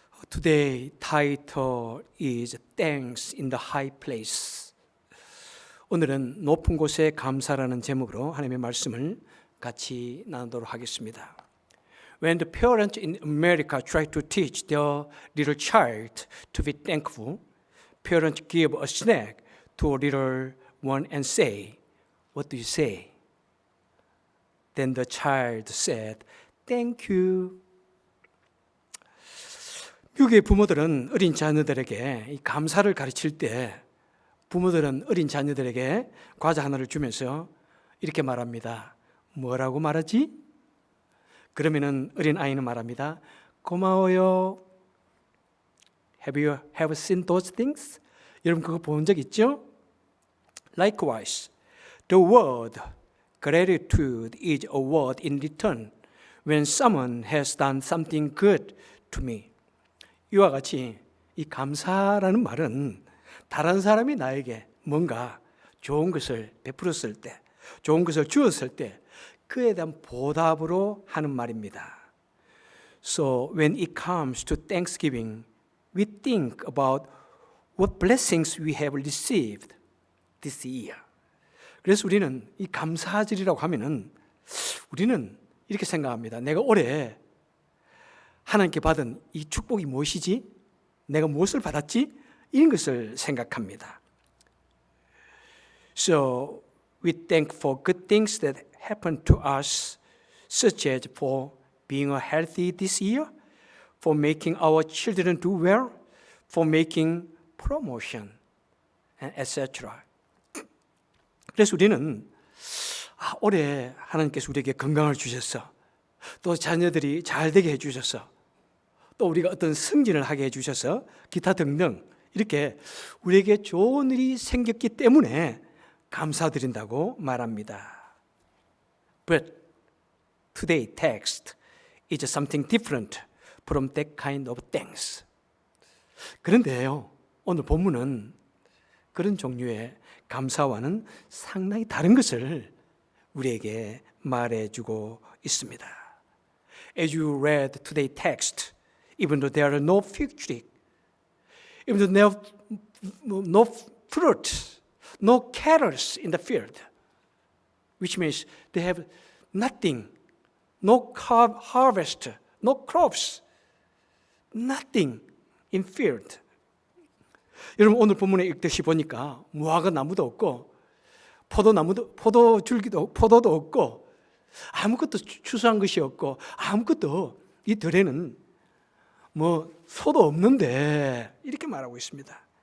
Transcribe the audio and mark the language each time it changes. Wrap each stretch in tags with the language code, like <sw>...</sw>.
<en>Today title is Thanks in the High Place.</en> <ko>오늘은 높은 곳에 감사라는 제목으로 하나님의 말씀을 같이 나누도록 하겠습니다.</ko> <en>When the parents in America try to teach their little child to be thankful, parents give a snack to a little one and say, "What do you say?" Then the child said, "Thank you."</en> <ko>미국의 부모들은 어린 자녀들에게 이 감사를 가르칠 때 부모들은 어린 자녀들에게 과자 하나를 주면서 이렇게 말합니다. 뭐라고 말하지? 그러면은 어린 아이는 말합니다. 고마워요.</ko> <en>Have you seen those things?</en> <ko>여러분 그거 본 적 있죠?</ko> <en>Likewise, the word gratitude is a word in return when someone has done something good to me.</en> <ko>이와 같이 이 감사라는 말은 다른 사람이 나에게 뭔가 좋은 것을 베풀었을 때, 좋은 것을 주었을 때 그에 대한 보답으로 하는 말입니다.</ko> <en>So when it comes to Thanksgiving, we think about what blessings we have received this year.</en> <ko>그래서 우리는 이 감사절이라고 하면은 우리는 이렇게 생각합니다. 내가 올해 하나님께 받은 이 축복이 무엇이지? 내가 무엇을 받았지? 이런 것을 생각합니다.</ko> <en>So we thank for good things that happened to us, such as for being healthy this year, for making our children do well, for making promotion, and etc.</en> <ko>그래서 우리는 올해 하나님께서 우리에게 건강을 주셨어. 또 자녀들이 잘 되게 해주셔서 또 우리가 어떤 승진을 하게 해주셔서 기타 등등 이렇게 우리에게 좋은 일이 생겼기 때문에 감사드린다고 말합니다.</ko> <en>But today's text is something different from that kind of thanks.</en> <ko>그런데요, 오늘 본문은 그런 종류의 감사와는 상당히 다른 것을 우리에게 말해주고 있습니다.</ko> <en>As you read today's text, even though there are no fig tree, even though there are no fruit, no carols in the field, which means they have nothing, no harvest, no crops, nothing in field.</en> <ko>여러분 오늘 본문에 읽듯이 보니까 무화과 나무도 없고 포도도 없고 아무것도 추수한 것이 없고 아무것도 이 들에는 소도 없는데 이렇게 말하고 있습니다.</ko>